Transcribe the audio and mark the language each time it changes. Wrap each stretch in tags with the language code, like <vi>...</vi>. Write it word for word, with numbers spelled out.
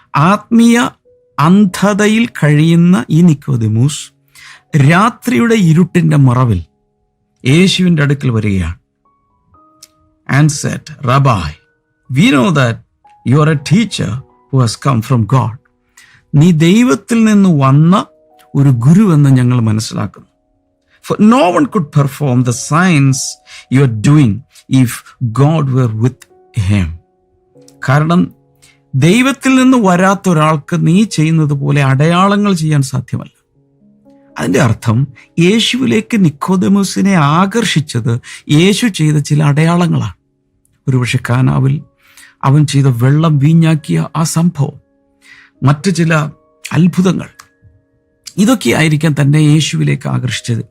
<ml>ആത്മീയ അന്ധതയിൽ കഴിയുന്ന ഈ നിക്കോദിമൂസ് രാത്രിയുടെ ഇരുട്ടിൻ്റെ മറവിൽ യേശുവിൻ്റെ അടുക്കൽ വരികയാണ്.</ml> <en>And said, rabbi, we know that you are a teacher who has come from God.</en> <ml>നീ ദൈവത്തിൽ നിന്ന് വന്ന ഒരു ഗുരുവെന്ന് ഞങ്ങൾ മനസ്സിലാക്കുന്നു.</ml> <en>For no one could perform the signs you are doing if God were with him.</en> <ml>കാരണം ദൈവത്തിൽ നിന്ന് വരാത്ത ഒരാൾക്ക് നീ ചെയ്യുന്നത് പോലെ അടയാളങ്ങൾ ചെയ്യാൻ സാധ്യമല്ല. അതിൻ്റെ അർത്ഥം യേശുവിലേക്ക് നിക്കോദിമൂസിനെ ആകർഷിച്ചത് യേശു ചെയ്ത ചില അടയാളങ്ങളാണ്. ഒരുപക്ഷെ കാനാവിൽ അവൻ ചെയ്ത വെള്ളം വീഞ്ഞാക്കിയ ആ സംഭവം, മറ്റു ചില അത്ഭുതങ്ങൾ, ഇതൊക്കെ ആയിരിക്കാം തന്നെ യേശുവിലേക്ക് ആകർഷിച്ചത്.</ml>